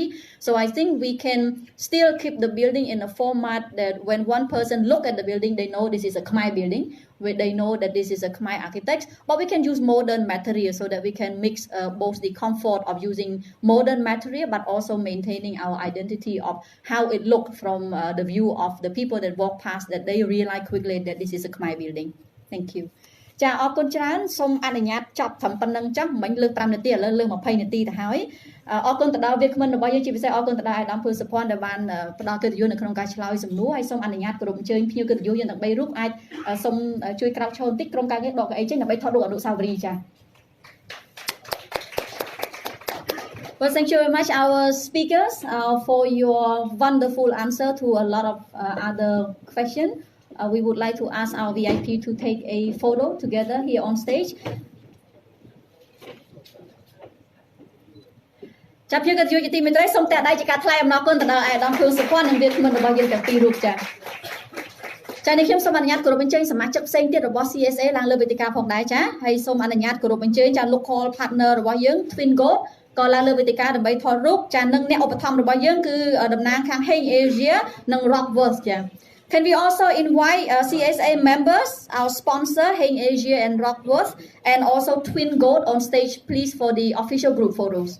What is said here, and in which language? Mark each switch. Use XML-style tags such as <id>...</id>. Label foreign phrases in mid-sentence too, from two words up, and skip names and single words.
<en>so I think we can still keep the building in a format that when one person look at the building they know this is a Khmer building where they know that this is a Khmer architect but we can use modern material so that we can mix both the comfort of using modern material but also maintaining our identity of how it looked from the view of the people that walk past that they realize quickly that this is a Khmer building thank you</en> <km>ចាអរគុណច្រើនសូមអនុញ្ញាតចប់ត្រឹមប៉ុណ្្នឹងចុះមិញលើ ក5នាទីឥឡូវលើក20នាទីទៅហើយអរគុណទៅដល់វាគ្មិនរបស់យើងជាពិសេសអរគុណទៅដល់អាដាមភឿសុភ័ណ្ឌដែលបានផ្ដល់កិត្តិយសនៅក្នុងការឆ្លើយសំណួរហើយសូមអនុញ្ញាតគោរពអញ្ជើញភ្ញៀវកិត្តិយសយើងទាំង3រូបអាចសូមជួយក្រោកឈរបន្តិចក្រុមការងារដកកៅអីចេញដើម្បីថតរូបអនុស្សាវរីយ៍ចា</km> <en>Well, thank you very much, our speakers, for your wonderful answer to a lot of other questions. We would like to ask our VIP to take a photo together here on stage.</en> <km>ចាប់យកយុវទីមេត្រីសូមតែដៃជាការថ្លែងអំណរគុណទៅដល់អាដាមភឿសុភ័ណ្ឌនិងវាគ្មិនរបស់យើងទាំងពីរ រូបចា៎ចា៎នេះខ្ញុំសូមអនុញ្ញាតគោរពអញ្ជើញសមាជិកផ្សេងទៀតរបស់ CSA ឡើងលើវេទិកាផងដែរចា៎ហើយសូមអនុញ្ញាតគោរពអញ្ជើញចា៎</km> <en>local partner</en> <km>របស់យើង Twin Gold ក៏ឡើងលើវេទិកាដើម្បីថតរូបចា៎និងអ្នកឧបត្ថម្ភរបស់យើងគឺតំណាងខាង Heng Asia និង Rockworth ចា៎</km> <en>Can we also invite CSA members, our sponsor, Heng Asia and Rockworth, and also Twin Gold on stage, please, for the official group photos.</en>